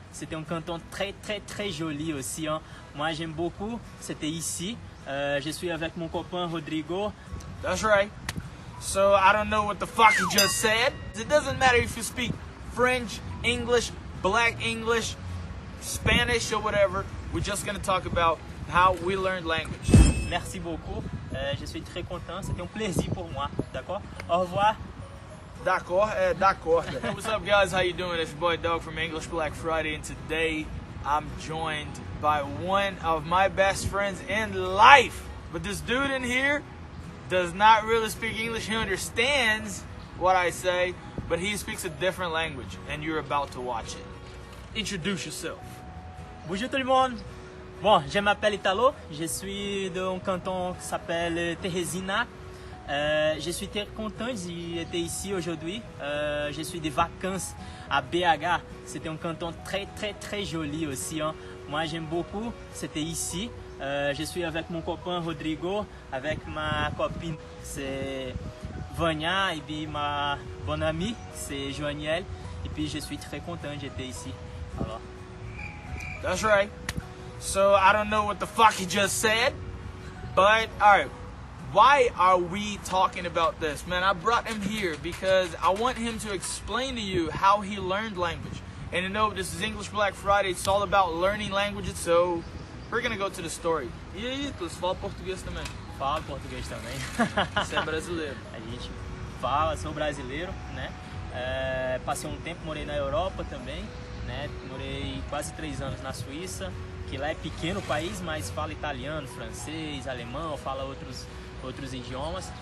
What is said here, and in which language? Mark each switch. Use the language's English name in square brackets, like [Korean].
[French] C'était un canton très joli aussi, hein. Moi j'aime beaucoup, c'était ici. Je suis avec mon copain Rodrigo. [English] That's right. So I don't know what the fuck you just said. It doesn't matter if you speak French, English, Black English, Spanish or whatever. We're just gonna talk about how we learned language. [French] Merci beaucoup. Je suis très content. C'était un plaisir pour moi. D'accord? Au revoir. D'accord, d'accord. [English] Hey, what's up, guys? How you doing? It's your boy Doug from English Black Friday, and today I'm joined by one of my best friends in life. But this dude in here does not really speak English. He understands what I say, but he speaks a different language, and you're about to watch it. Introduce yourself. [French] Bonjour tout le monde. Bon, je m'appelle Italo. Je suis d'un canton qui s'appelle Teresina. Je suis très content d'être ici aujourd'hui. Je suis des vacances à BH. C'était un canton très joli aussi, hein. Moi j'aime beaucoup. C'était ici. Je suis avec mon copain Rodrigo, avec ma copine c'est Vania et puis ma bonne amie c'est Joaniel. Et puis je suis très content d'être ici. Alors. [English] That's right. So I don't know what the fuck he just said, but alright. Why are we talking about this? Man, I brought him here because I want him to explain to you how he learned language. And you know, this is English Black Friday, it's all about learning languages, so we're gonna go to the story. [Portuguese] E aí, tu fala português também? Falo português também. Você é brasileiro? A gente fala, sou brasileiro, né? Passei um tempo, morei na Europa também, né? Morei quase 3 anos na Suíça, que lá é pequeno país, mas fala italiano, francês, alemão, fala outros idiomas.